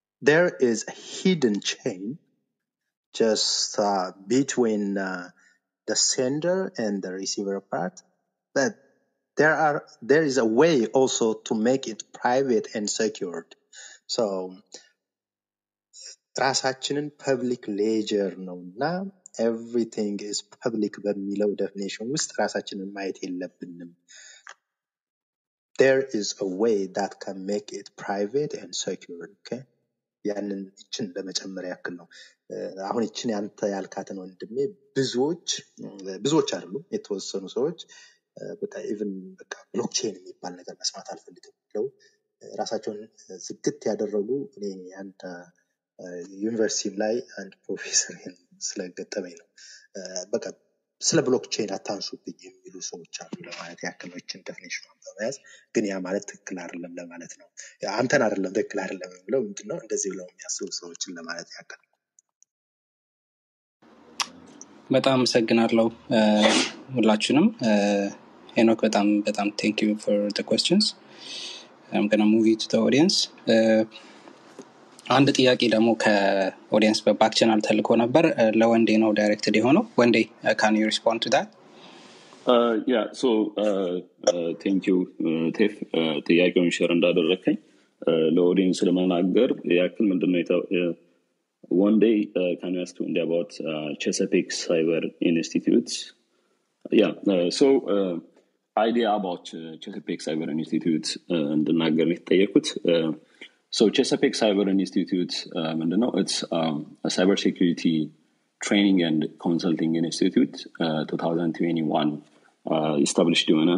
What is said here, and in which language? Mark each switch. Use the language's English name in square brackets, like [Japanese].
[English] there is a hidden chain just between the sender and the receiver part but there is a way also to make it private and secured [Amharic] So ራሳችንን ፐብሊክ ሌጀር ነውና [English] everything is public [Amharic] በሚለው definition ውስጥ ራሳችንን ማየት የለብንም. [English] There is a way that can make it private and secure. Okay? [Amharic] ያንን እችን ለመጨመር ያክል ነው። አሁን እችን ያንተ ያልካትን ወንድሜ ብዙዎች አይደሉም የተወሰኑ ሰዎች በቃ ኢቭን በቃ ብሎክቼን የሚባል ነገር መስማት አልፈልግም ብለው ራሳቸውን ዝግት ያደረጉ እኔ አንተ ዩኒቨርሲቲ ላይ አንድ ፕሮፌሰር ስለገጠመኝ ነው በቃ ስለ ብሎክቼን አታንሱብኝ የሚሉ ሰዎች አሉ ለማለት ያክል ነው እችን ዴፊኒሽን በመያዝ ግን ያ ማለት ትክክል አይደለም ለማለት ነው አንተን አይደለም ትክክል አይደለም ብለው ምንድነው እንደዚህ ብለው የሚያስቡ ሰዎችን ለማለት ያክል በጣም አመሰግናለሁ ሁላችሁንም ሄኖክ በጣም [English] thank you for the questions. I'm going to move it to the audience. [Amharic] አንድ ጥያቄ ደግሞ ከኦዲየንስ በባክ ቻናል ተልኮ ነበር ለወንዴ ነው ዳይሬክትድ የሆነው ወንዴ [English] can you respond to that? Yeah, so thank you ቴፍ [Amharic] ጥያቄውን ሼር እንዳደረከኝ ለኦዲየንስ ለመናገር ያክል ምንድነው [English] one day can you ask Wendy about Chesapeake Cyber Institute? Yeah, so idea about Chesapeake Cyber Institute [Amharic] እንድናገር የተጠየቁት [English] So Chesapeake Cyber Institute, it's a cybersecurity training and consulting institute, 2021 established.